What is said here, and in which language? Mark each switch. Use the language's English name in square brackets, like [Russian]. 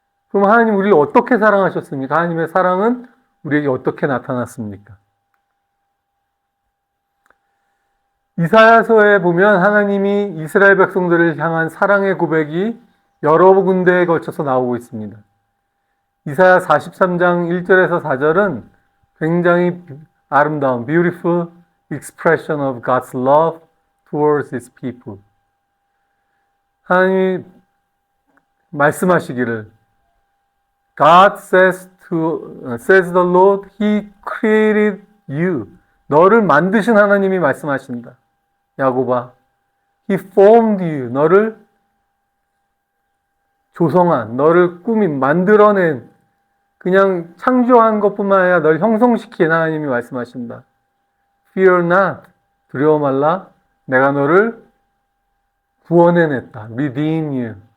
[Korean] 그럼 하나님 우리를 어떻게 사랑하셨습니까? 하나님의 사랑은 우리에게 어떻게 나타났습니까? 이사야서에 보면 하나님이 이스라엘 백성들을 향한 사랑의 고백이 여러 군데에 걸쳐서 나오고 있습니다. 이사야 43장 1절에서 4절은 굉장히 아름다운 [English] beautiful expression of God's love towards His people. [Korean] 하나님이 말씀하시기를 [English] God says the Lord, He created you. [Korean] 너를 만드신 하나님이 말씀하신다. 야곱아, [English] He formed you. [Korean] 너를 조성한, 너를 꾸민, 만들어낸, 그냥 창조한 것뿐만 아니라 널 형성시킨 하나님이 말씀하신다. [English] Fear not. [Korean] 두려워 말라. 내가 너를 구원해냈다. [English] Redeem you.